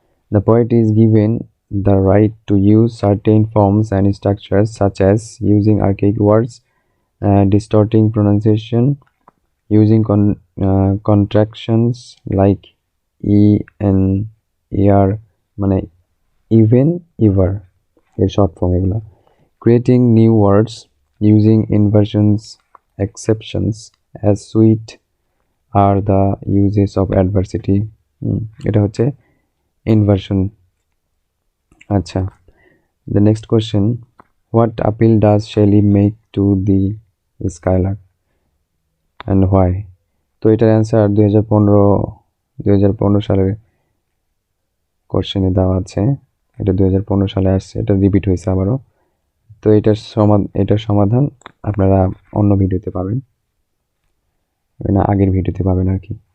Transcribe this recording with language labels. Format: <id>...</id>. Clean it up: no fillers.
<en>The poet is given the right to use certain forms and structures, such as using archaic words, distorting pronunciation, using contractions like en, er,</en> <bn>মানে even, ever এর short form এগুলা,</bn> <en>creating new words, using inversions, exceptions, as sweet are the uses of adversity.</en> <bn>এটা হচ্ছে inversion.</bn> <en>আচ্ছা, the next question, what appeal does Shelley make to the Skylark and why?</en> <bn>তো এটার answer 2015 সালের কোশ্চেনে দেওয়া আছে। এটা 2015 সালে আসছে, এটা রিপিট হয়েছে আবারও। তো এটার সমাধান আপনারা অন্য ভিডিওতে পাবেন, না আগের ভিডিওতে পাবেন আর কি।</bn>